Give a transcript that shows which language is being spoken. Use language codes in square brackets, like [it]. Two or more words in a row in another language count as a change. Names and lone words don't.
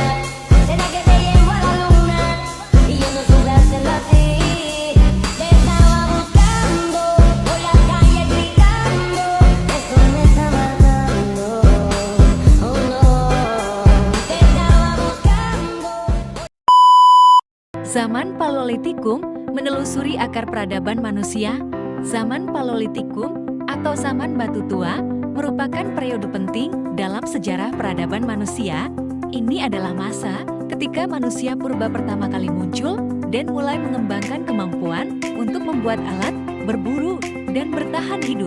[es] ¿Será que te llevo a la luna? Y yo no supe hacerlo así. Te estaba buscando, por la calle gritando. Eso me está matando, oh no. Te estaba buscando. [id] Zaman Paleolitikum menelusuri akar peradaban manusia. Zaman Paleolitikum atau zaman batu tua merupakan periode penting dalam sejarah peradaban manusia. Ini adalah masa ketika manusia purba pertama kali muncul dan mulai mengembangkan kemampuan untuk membuat alat, berburu, dan bertahan hidup.